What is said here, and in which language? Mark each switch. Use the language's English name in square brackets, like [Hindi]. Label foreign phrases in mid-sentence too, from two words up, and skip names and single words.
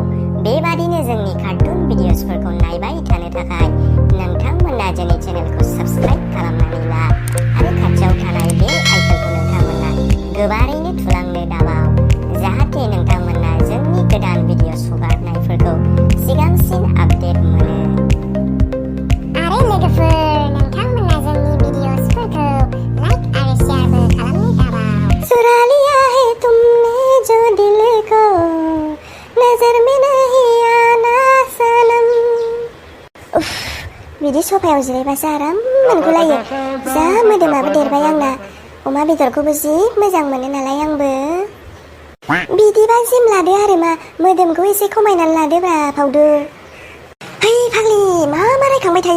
[Bodo] बेबादिनो जोंनि [English] cartoon videosफोरखौ [Bodo] नायबाय थानो थाखाय नोंथांमोना जोंनि चेनेलखौ साबस्क्राइब खालामनानै ला आरो खाथियाव थानाय [English] bell iconखौ [Bodo] नोंथांमोना गोबारैनो थुलांनो दाबाव, जाहाथे नोंथांमोना जोंनि गोदान भिडिअस हगारनायफोरखौ सिगांसिन आपडेट मोनो। आरो लोगोफोर नोंथांमोना जोंनि भिडिअसफोरखौ लाइक आरो शेयारबो खालामनो दाबाव। [Hindi] चुरा लिया है तुमने जो दिल को, नजर में नहीं आना सनम। [Bodo] उफ, बिदि सफायाव जिरायबासो आराम मोनगुलायो। जा मोदोमाबो देरबाय आंना। अमा बेदरखौबो जि मोजां मोनो नालाय आंबो। बिदिबा जिम लादो आरो मा, मोदोमखौ एसे खमायनानै लादोब्रा फावदुर। है फाग्लि, मा रायखांबाय थायो?